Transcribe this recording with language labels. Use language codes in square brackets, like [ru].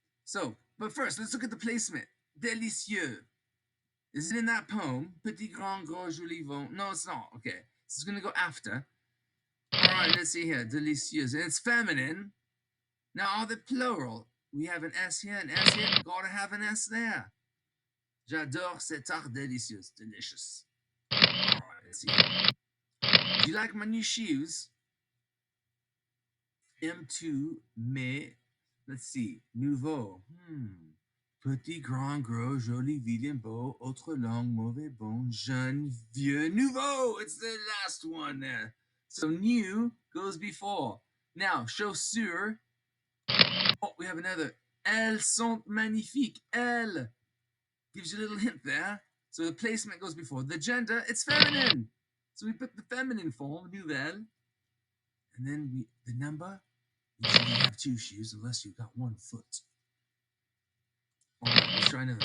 [en] So, but first, let's look at the placement. Délicieux. Is it in that poem? [fr] Petit, grand, gros, joli, bon. [en] No, it's not. Okay. So it's going to go after. All right, let's see here. Délicieux. And it's feminine. Now, are they plural? We have an S here, an S here. Gotta have an S there. [fr] J'adore cette tarte délicieuse. [en] Delicious. All right, let's see. Do you like my new shoes? M2, mais, let's see. Nouveau. [fr] Petit, grand, gros, joli, vilain, beau, autre langue, mauvais, bon, jeune, vieux, nouveau. [en] It's the last one there. So new goes before. Now, chaussure. Oh, we have another. [fr] Elles sont magnifiques. Elles. [en] Gives you a little hint there. So the placement goes before. The gender, it's feminine. So we put the feminine form, nouvelle. And then the number, usually you have two shoes unless you've got one foot. All right, let's try another.